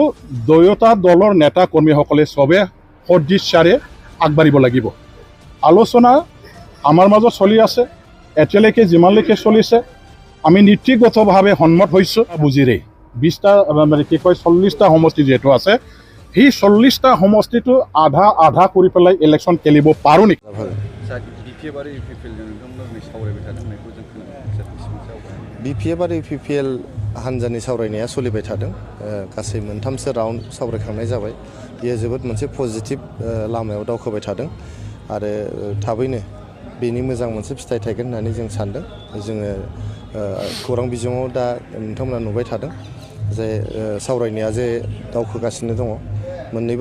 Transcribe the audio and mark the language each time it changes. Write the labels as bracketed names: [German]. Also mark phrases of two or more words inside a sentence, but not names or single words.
[Assamese] দুয়োটা দলৰ নেতা কৰ্মীসকলে চবে সদিচ্ছাৰে আগবাঢ়িব লাগিব আলোচনা আমাৰ মাজত চলি আছে এতিয়ালৈকে যিমানলৈকে চলিছে আমি নীতিগতভাৱে সন্মত হৈছোঁ বুজিৰে 20টা মানে কি কয় 40টা সমষ্টি যিহেতু আছে সেই 40টা সমষ্টিটো আধা কৰি পেলাই ইলেকশ্যন খেলিব পাৰোঁ নেকি [Bodo] BPF आरो UPPL हान्जानि सावरायनाया सोलिबाय थादों गासै मोनथामसो राउन्ड सावरायखांनाय जाबाय बेयो जोबोद मोनसे पजिटिभ लामायाव दावखोबाय थादों आरो थाबैनो बेनि मोजां मोनसे फिथाइ थायगोन होननानै जों सानदों जोङो खौरां बिजोङाव दा नोंथांमोना नुबाय थादों जे सावरायनाया जे दावखोगासिनो दङ मोननैबो